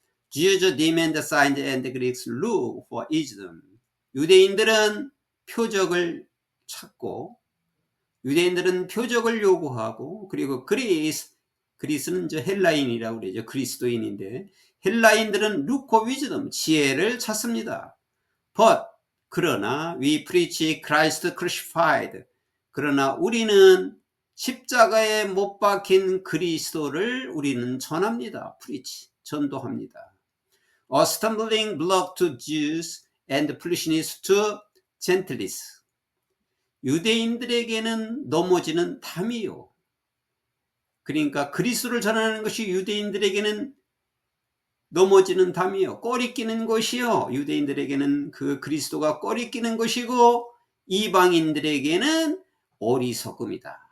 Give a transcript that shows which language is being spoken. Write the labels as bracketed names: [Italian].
[English] Jews demand signs and the Greeks look for wisdom. [Korean] 유대인들은 표적을 찾고, 유대인들은 표적을 요구하고, 그리고 그리스는 저 헬라인이라고 그러죠. 그리스도인인데, 헬라인들은 [English] look for wisdom, [Korean] 지혜를 찾습니다. [English] But, [Korean] 그러나 [English] we preach Christ crucified. [Korean] 그러나 우리는 십자가에 못 박힌 그리스도를 우리는 전합니다. [English] preach, [Korean] 전도합니다. [English] A stumbling block to Jews and foolishness to gentiles. [Korean] 유대인들에게는 넘어지는 담이요. 그러니까 그리스도를 전하는 것이 유대인들에게는 넘어지는 담이요. 꼬리 끼는 것이요. 유대인들에게는 그 그리스도가 꼬리 끼는 것이고, 이방인들에게는 어리석음이다.